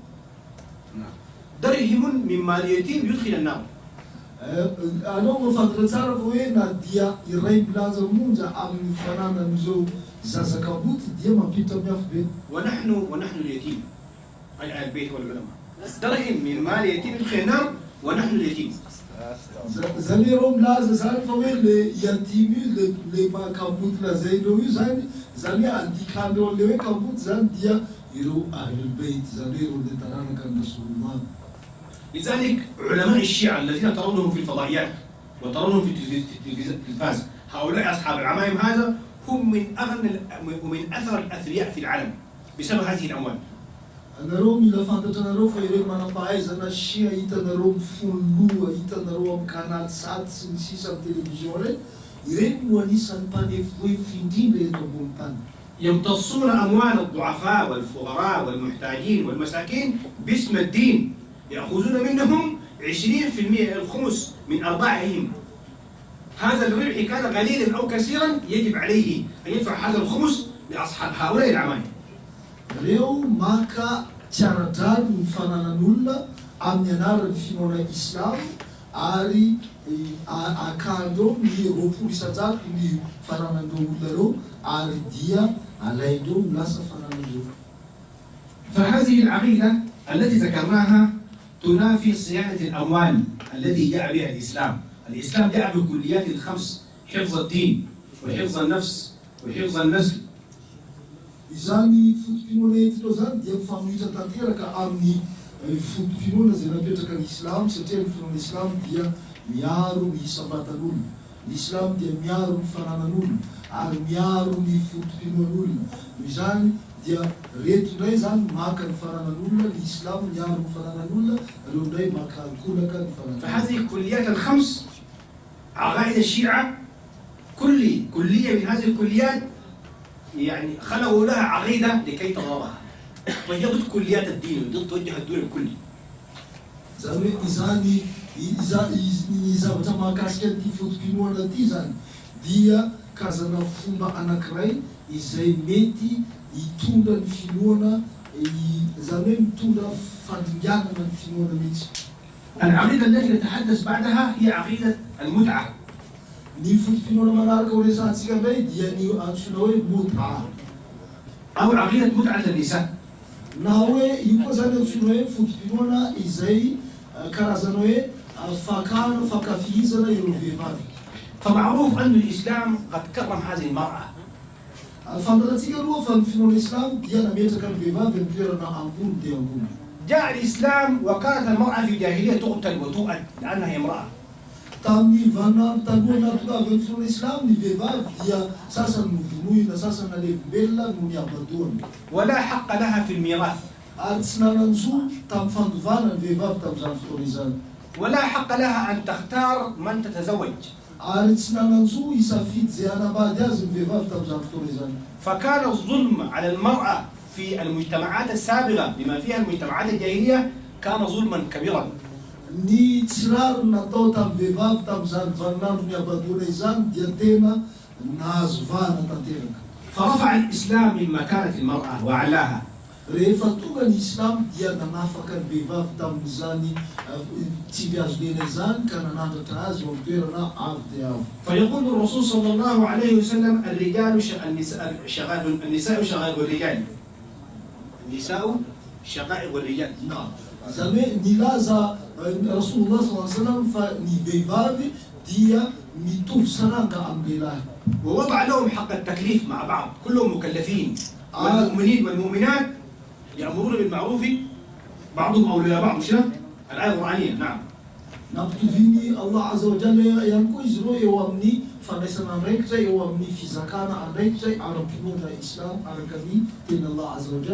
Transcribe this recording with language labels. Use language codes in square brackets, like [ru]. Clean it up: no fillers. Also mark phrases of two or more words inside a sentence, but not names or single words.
[ar] درهم من ماليتهم يدخل النار. [mg] Anao mafantatra tsara fa hoe na dia iray milanja monja amin'ny fananan'izao zazakaboty dia mampiditra amin'ny afo be. [ar] ونحن اليتيم أي أهل البيت والعلماء. درهم من مال يتيم يدخل النار ونحن اليتيم. [mg] Zany reo milaza zany fa hoe le yatimy io le mahakaboty lazaindreo io zany zany hoe andikandreo an'le hoe kaboty zany dia ireo ahlulbeit zany hoe ireo le taranaka ny Rasulullah. [ar] لذلك علماء الشيعة الذين ترونهم في الفضائيات وترونهم في التلفاز هؤلاء أصحاب العمائم هذا هم من أغنى ومن أثر الأثرياء في العالم بسبب هذه الأموال. [mg] Anareo mila fantatra anareo fa ireo manam-pahaizana Shia hitanareo amin'ny folo loha hitanareo amin'ny canal 7 sy ny sisa amin'ny télévision reny ireny no anisan'ny mpanefoefo indrindra eto ambony tany. [ar] يمتصون أموال الضعفاء والفقراء والمحتاجين والمساكين باسم الدين يأخذون منهم 20% الخمس من أرباحهم. هذا الربح كان قليلا أو كثيرا يجب عليه أن يدفع هذا الخمس لأصحاب هؤلاء العمائم. [mg] Reo maka tsiaradrary ny fananan'olona amin'ny anaran'ny finoana Islam ary akandreo ny 20 isan-jato ny fananandreo olona reo ary dia alaindreo lasa fananandreo. [ar] فهذه العقيدة التي ذكرناها تنافي صيانة الأموال الذي جاء بها الإسلام. الإسلام جاء بكليات الخمس: حفظ الدين وحفظ النفس وحفظ النسل. [mg] Izany fotom-pinoana entinao zany dia mifanohitra tanteraka amin'ny fotom-pinoana zay napetraka ny Islam satria ny finoana Islam dia miaro ny isam-batan'olona. Ny Islam dia miaro ny fananan'olona ary miaro ny fotom-pinoan'olona. Izany dia reto indray zany maka ny fananan'olona, ny Islam miaro ny fananan'olona, reo indray maka ankolaka ny fananan'olona. [ar] فهذه الكليات الخمس عقائد الشيعة كلية من هذه الكليات يعني خلقوا لها عقيدة لكي تضربها فهي ضد كليات الدين ضد توجه الدين الكلي. [mg] Izany zavatra mahakasika ty fotom-pinoana ty zany dia karazana fomba anankiray izay mety hitondra ny finoana zany hoe mitondra fandringanana ny finoana mihitsy. [ar] العقيدة التي نتحدث بعدها هي عقيدة المتعة. [mg] Ny fotom-pinoana manaraka ho resantsika indray dia ny antsoina hoe muta [ar] أو عقيدة متعة النساء. [mg] na hoe io koa zany antsoina hoe fotom-pinoana izay karazana hoe fakana fakafihizana ireo vehivavy. [ar] فمعروف أن الإسلام قد كرم هذه المرأة. [mg] Fantatsika aloha fa ny finoana Islam dia nametraka ny vehivavy amin'ny toerana ambony dia ambony. [ar] جاء الإسلام وكانت المرأة في الجاهلية تقتل وتؤد لأنها امرأة. [mg] Tamin'ny taloha natonga avy amin'ny finoana Islam ny vehivavy dia sasany novonoina, sasany nalevimbelona no niabadoana. [ar] ولا حق لها في الميراث. [mg] Ary tsy nananjo tamin'ny fandovana ny vehivavy tamin'izany fotoana izany. [ar] ولا حق لها أن تختار من تتزوج. [mg] Ary tsy nananjo isafidy zay hanambady azy ny vehivavy tamin'izany fotoana izany. [ar] فكان الظلم على المرأة في المجتمعات السابقة بما فيها المجتمعات الجاهلية كان ظلما كبيرا. [mg] Ny tsiraro natao tamin'ny vehivavy tamin'izany vaninandro niabadoana izany dia tena nahazo vahana tanteraka. [ar] فرفع الإسلام من مكانة المرأة وعلاها. [mg] Rehefa tonga ny Islam dia nanafaka ny vehivavy tamin'izany tsy mpiazolena izany ka nanandratra azy ao amin'ny toerana avo dia avo. [ar] فيقول الرسول صلى الله عليه وسلم النساء شقائق الرجال. النساء شقائق الرجال. [mg] Zany hoe nilaza Rasulullah SAW fa ny vehivavy dia mitovy saranga amin'ny lehilahy. [ar] ووضع لهم حق التكليف مع بعض كلهم مكلفين والمؤمنين والمؤمنات يأمرون بالمعروف بعضهم أولياء بعض مش الآية القرآنية نعم. [mg] Nampitoviny [ar] الله عز وجل [mg] ihany koa izy ireo eo amin'ny fandraisana andraikitra, eo amin'ny fizakana andraikitra ara-pinoana Islam araka ny teny [ar] الله عز وجل.